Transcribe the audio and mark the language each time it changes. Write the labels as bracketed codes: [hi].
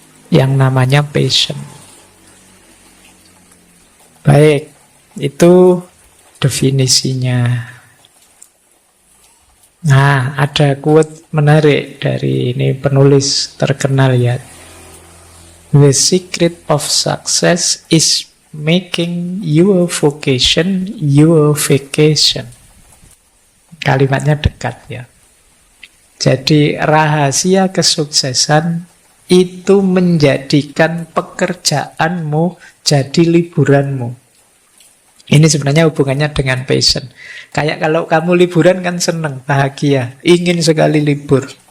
[id] Yang namanya passion. Baik, itu definisinya. Nah, ada quote menarik dari ini penulis terkenal ya. [en] The secret of success is making your vocation your vacation. [id] Kalimatnya dekat ya. Jadi rahasia kesuksesan itu menjadikan pekerjaanmu jadi liburanmu. Ini sebenarnya hubungannya dengan passion. Kayak kalau kamu liburan kan senang, bahagia, ingin sekali libur.